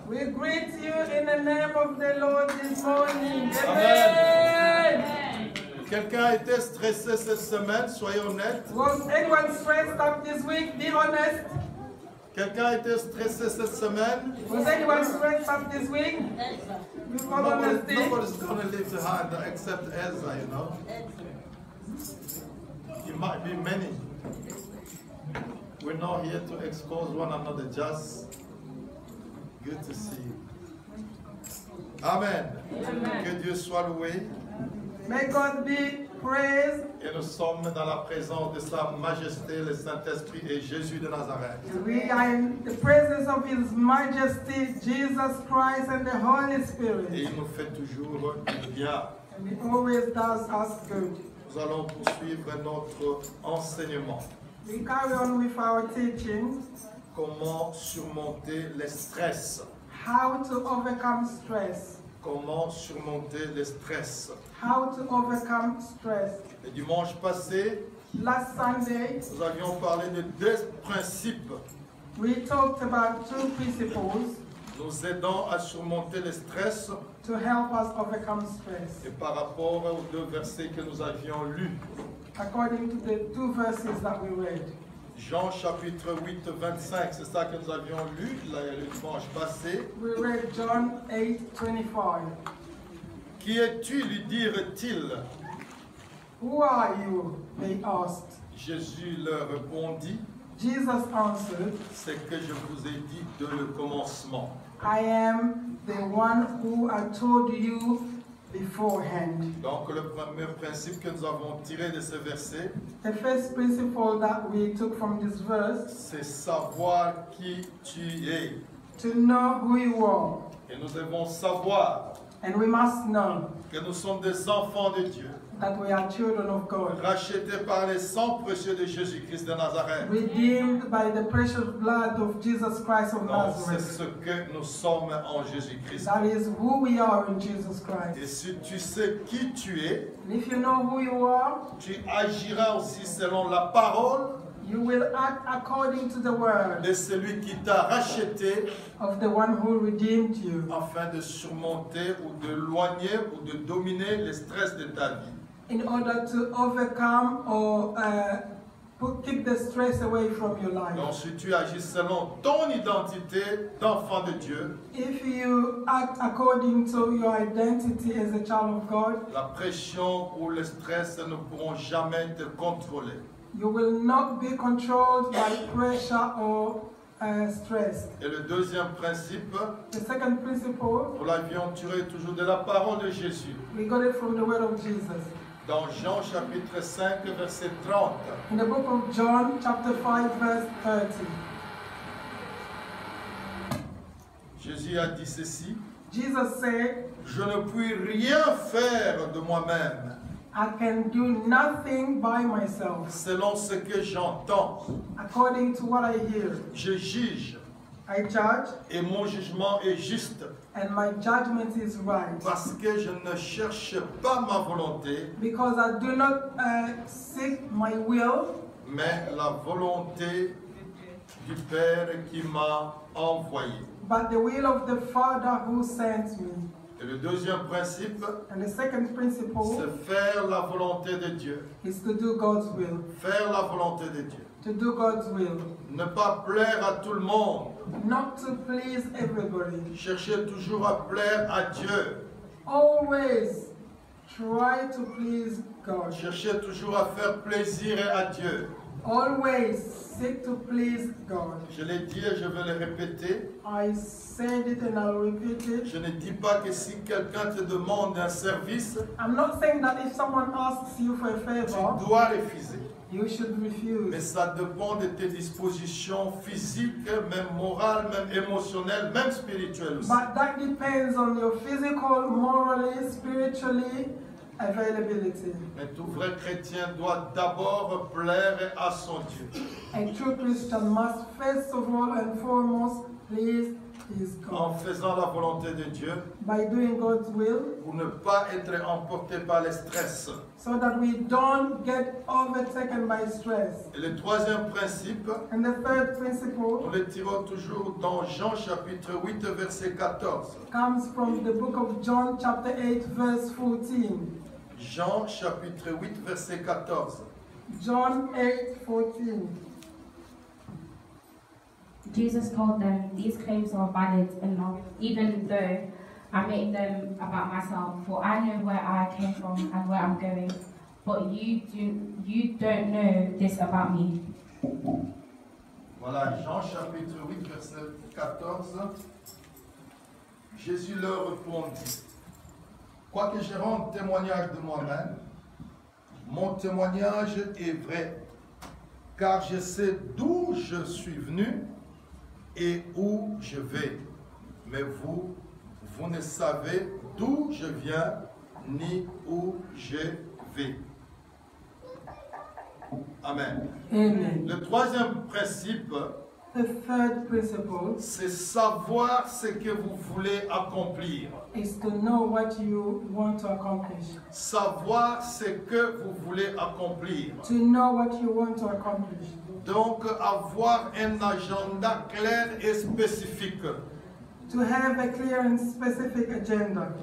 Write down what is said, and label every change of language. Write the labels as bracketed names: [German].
[English] We greet you in the name of the Lord this morning. Amen. [French] Quelqu'un a été stressé cette semaine, soyez honnête. [English] Was anyone stressed up this week? Be honest. [French] Quelqu'un a été stressé cette semaine. [English] Was anyone stressed up this week? Nobody's going to lift a hand except Ezra, you know. It might be many. We're not here to expose one another, just good to see you. Amen. Amen. [French] Que Dieu soit loué. [English] May God be praised. [French] Et nous sommes dans la présence de Sa Majesté, le Saint-Esprit et Jésus de Nazareth. [English] We are in the presence of His Majesty, Jesus Christ and the Holy Spirit. [French] Et il nous fait toujours du bien. [English] And He always does us good. [French] Nous allons poursuivre notre enseignement. [English] We carry on with our teaching. [French] Comment surmonter les stress. [English] How to overcome stress. [French] Comment surmonter les stress. [English] How to overcome stress. [French] Le dimanche passé, [English] Last Sunday, [French] nous avions parlé de deux principes [English] we talked about two principles [French] nous aidant à surmonter le stress [English] to help us overcome stress. [French] et par rapport aux deux versets que nous avions lus. [English] According to the two verses that we read. [French] Jean chapitre 8, 25, c'est ça que nous avions lu le dimanche passé. [English] We read John 8:25. [French] Qui es-tu, lui dirent-ils? [English] Who are you? They asked. [French] Jésus leur répondit, [English] Jesus answered, [French] c'est que je vous ai dit de le commencement. [English] I am the one who I told you beforehand. [French] Donc le premier principe que nous avons tiré de ce verset, [English] The first principle that we took from this verse, [French] c'est savoir qui tu es. [English] to know who you are. [French] Et nous devons savoir [English] And we must know [French] que nous sommes des enfants de Dieu, [English] that we are children of God, [French] rachetés par les sangs précieux de Jésus-Christ de Nazareth. [English] redeemed by the precious blood of Jesus Christ of [French] Donc c'est [English] Nazareth. [French] ce que nous sommes en Jésus-Christ. [English] That is who we are in Jesus [French] Et [English] Christ. [French] si tu sais qui tu es, [English] And if you know who you are, [French] tu agiras aussi selon la parole [English] you will act according to the word [French] de celui qui t'a racheté [English] of the one who redeemed you, [French] afin de surmonter ou de éloigner ou de dominer le stress de ta vie. [English] in order to overcome or keep the stress away from your life. [French] Donc si tu agis selon ton identité d'enfant de Dieu, [English] If you act according to your identity as a child of God, [French] la pression ou le stress ne pourront jamais te contrôler. [English] you will not be controlled by pressure or stress. [French] Et le deuxième principe, [English] The second principle, [French] nous l'avions tiré toujours de la parole de Jésus. [English] we got it from the word of Jesus. [French] Dans Jean chapitre 5, verset 30. [English] In the book of John, chapter 5, verse 30, [French] Jésus a dit ceci, [English] Jesus said, [French] je ne puis rien faire de moi-même, [English] I can do nothing by myself. [French] selon ce que j'entends. [English] According to what I hear, [French] Je juge, [English] I judge, [French] et mon jugement est juste, [English] and my judgment is right. [French] parce que je ne cherche pas ma volonté, [English] Because I do not seek my will, [French] mais la volonté du Père qui m'a envoyé. [English] but the will of the Father who sent me. [French] Et le deuxième principe, [English] And the second principle [French] c'est faire la volonté de Dieu. [English] is to do God's will. [French] Faire la volonté de Dieu. [English] To do God's will. [French] Ne pas plaire à tout le monde. [English] Not to please everybody. [French] Chercher toujours à plaire à Dieu. [English] Always try to please God. [French] Chercher toujours à faire plaisir à Dieu. [English] Always seek to please God. [French] Je l'ai dit et je vais le répéter. [English] I said it and I'll repeat it. [French] Je ne dis pas que si quelqu'un te demande un service, [English] I'm not saying that if someone asks you for a [French] tu [English] favor, [French] dois refuser. [English] you should [French] Mais [English] refuse. [French] ça dépend de tes dispositions physiques, même morales, même émotionnelles, même spirituelles aussi. [English] But that depends on your physical, morally, spiritually availability. [French] Mais tout vrai chrétien doit d'abord plaire à son Dieu. [English] A true Christian must first of all and foremost please is [French] en [English] God. [French] faisant la volonté de Dieu, [English] By doing God's will, [French] pour ne pas être emporté par le stress. [English] so that we don't get overtaken by stress. [French] Et le troisième principe, [English] And the third [French] on [English] principle [French] le tire toujours dans Jean chapitre 8, verset 14. [English] comes from the book of John chapter 8 verse 14. [French] Jean chapitre 8, verset 14. [English] John 8:14. Jesus told them, "These claims are valid enough, even though I make them about myself, for I know where I came from and where I'm going. But you don't know this about me." [French] Voilà, Jean chapitre 8, verset 14. Jésus leur répondit, « Quoique je rende témoignage de moi-même, mon témoignage est vrai, car je sais d'où je suis venu et où je vais. Mais vous, vous ne savez d'où je viens ni où je vais. » Amen. Amen. Le troisième principe, [English] The third principle [French] c'est savoir ce que vous voulez accomplir. [English] is to know what you want to accomplish. [French] Savoir ce que vous voulez accomplir. [English] To know what you want to accomplish. [French] Donc, avoir un agenda clair et spécifique. [English] To have a clear and specific agenda.